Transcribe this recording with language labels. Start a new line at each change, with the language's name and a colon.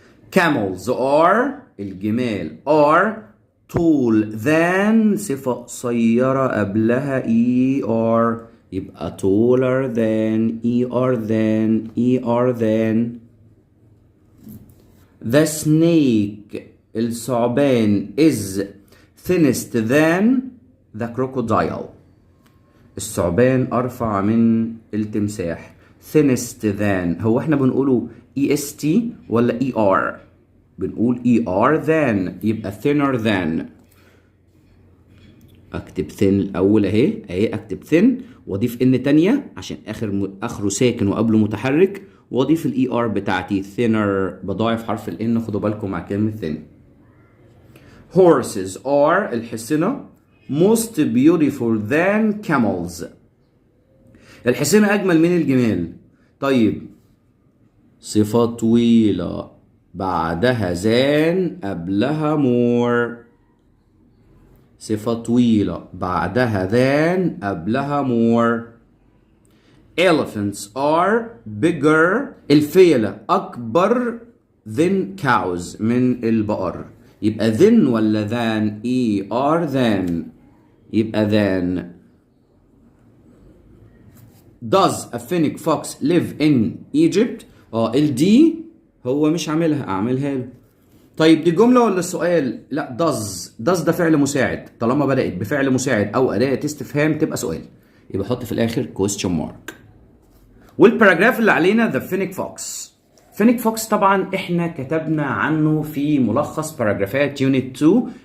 English: camels are الجمال are tall than
Arabic: صفة قصيرة قبلها
English: er، يبقى taller than er than. the snake الثعبان is thinnest than the crocodile.
Arabic: الثعبان أرفع من التمساح.
English: thinnest than
Arabic: هو احنا بنقوله
English: est ولا er؟ بنقول er than، يبقى thinner than.
Arabic: اكتب thin الاول اهي اكتب thin واضيف ان تانية عشان اخره ساكن وقبله متحرك، واضيف الاي ار بتاعتي thinner، بضاعف حرف الان. خدوا بالكم مع كلمة thin.
English: horses are الحصنة most beautiful than camels.
Arabic: الحصنة اجمل من الجمال. طيب صفة طويلة بعدها than قبلها more. صفة طويلة بعدها than قبلها more.
English: Elephants are bigger.
Arabic: الفيلة أكبر
English: than cows
Arabic: من البقر. يبقى than ولا than؟ are than. يبقى than.
English: Does a fennec fox live in Egypt؟
Arabic: الدي هو مش عاملها، أعملها له. طيب دي جملة ولا سؤال؟ لا does ده فعل مساعد، طالما بدأت بفعل مساعد أو أداة استفهام تبقى سؤال، يبقى حط في الآخر
English: question mark.
Arabic: والباراجراف اللي علينا the fennec fox. fennec fox طبعا احنا كتبنا عنه في ملخص باراجرافات يونت 2.